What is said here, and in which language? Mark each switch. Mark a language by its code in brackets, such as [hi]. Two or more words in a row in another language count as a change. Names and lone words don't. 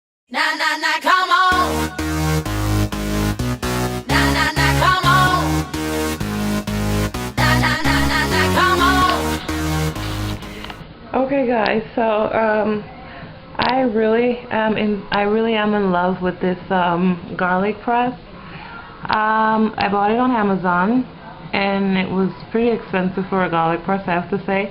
[en] Na na na, come on. Na na na, come on. Na na na na na, come on. Okay, guys. So I really am in love with this garlic press. I bought it on Amazon, and it was pretty expensive for a garlic press, I have to say.